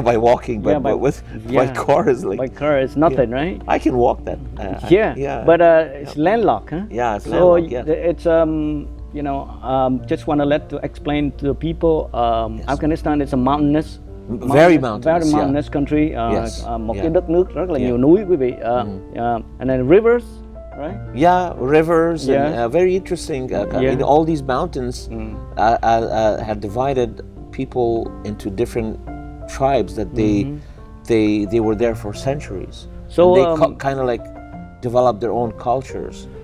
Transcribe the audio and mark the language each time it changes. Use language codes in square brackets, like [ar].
[en] By walking, but by car is like. By car is nothing, right? I can walk that. Yeah. But it's landlocked, huh? Yeah, it's so landlocked. Yeah. It's just want to explain to the people. Afghanistan is a mountainous. Very mountainous country. [vi] Một cái đất nước rất là nhiều núi, quý vị. [en] And then rivers, right? Yeah, rivers and very interesting. All these mountains have divided people into different tribes that they were there for centuries. So they kind of like developed their own cultures.